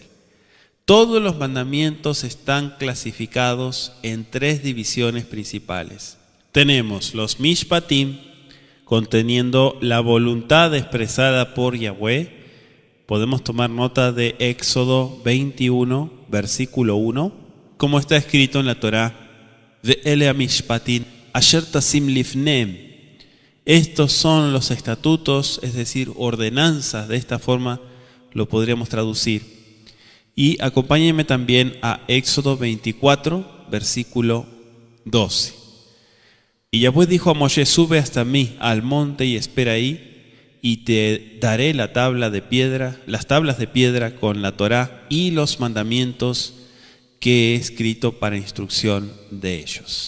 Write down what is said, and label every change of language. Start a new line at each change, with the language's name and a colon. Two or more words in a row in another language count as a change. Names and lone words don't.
Spanish: Todos los mandamientos están clasificados en 3 divisiones principales. Tenemos los Mishpatim, conteniendo la voluntad expresada por Yahweh. Podemos tomar nota de Éxodo 21, versículo 1, como está escrito en la Torá:
Hebrew: ואלה המשפטים אשר תשים לפניהם.
Spanish: Estos son los estatutos, es decir, ordenanzas, de esta forma lo podríamos traducir. Y acompáñenme también a Éxodo 24, versículo 12. Y Yahweh dijo a Moshe: sube hasta mí al monte y espera ahí, y te daré las tablas de piedra con la Torá y los mandamientos que he escrito para instrucción de ellos.